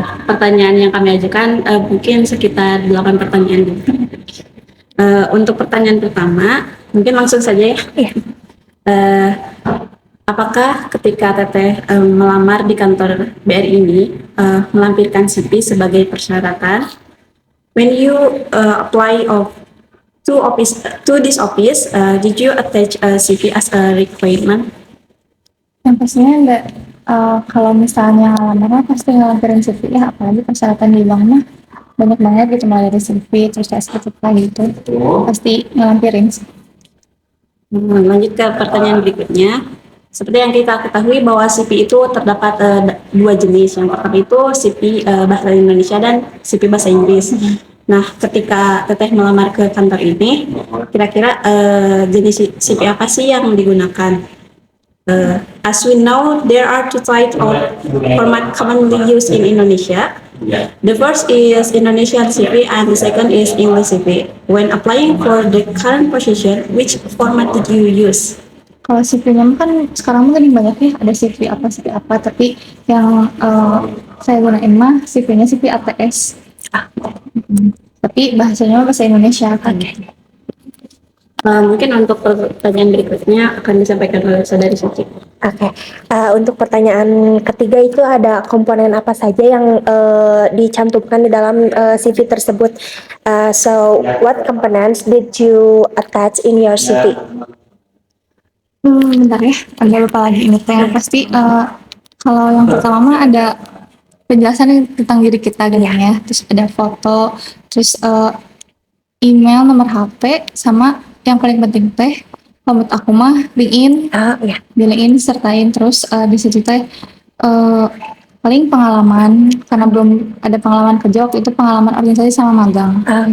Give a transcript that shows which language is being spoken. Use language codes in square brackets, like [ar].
[id] Pertanyaan yang kami ajukan mungkin sekitar 8 pertanyaan dulu. Untuk pertanyaan pertama, mungkin langsung saja ya. Iya. Apakah ketika Teteh melamar di kantor BRI ini melampirkan CV sebagai persyaratan? [en] When you apply to this office, did you attach a CV as a requirement? [id] Yang pastinya enggak. Kalau misalnya lamaran pasti ngelampirin CV ya, apalagi persyaratan di bank mah banyak banget gitu, mulai dari CV terus SPTK gitu, pasti ngelampirin. Lanjut ke pertanyaan berikutnya. Seperti yang kita ketahui bahwa CV itu terdapat dua jenis. Yang pertama itu CV bahasa Indonesia dan CV bahasa Inggris. Nah, ketika Teteh melamar ke kantor ini, kira-kira jenis CV apa sih yang digunakan? [en] As we know, there are two types of format commonly used in Indonesia. The first is Indonesian CV and the second is English CV. When applying for the current position, which format did you use? [id] Kalau CV-nya kan sekarang mungkin banyak ya, ada CV apa, tapi yang saya gunain mah CV-nya CV ATS. Tapi bahasanya bahasa Indonesia kan. Mungkin untuk pertanyaan berikutnya akan disampaikan oleh Saudari Suci. Untuk pertanyaan ketiga itu ada komponen apa saja yang dicantumkan di dalam CV tersebut. [en] So, what components did you attach in your CV? [id] Bentar ya, agak lupa lagi ini teh. Pasti kalau yang pertama mah ada penjelasan tentang diri kita gitu ya. Terus ada foto, terus email, nomor HP, sama yang paling penting teh, menurut aku mah LinkedIn, sertain terus di situ teh paling pengalaman, karena belum ada pengalaman kerja waktu itu, pengalaman organisasi sama magang.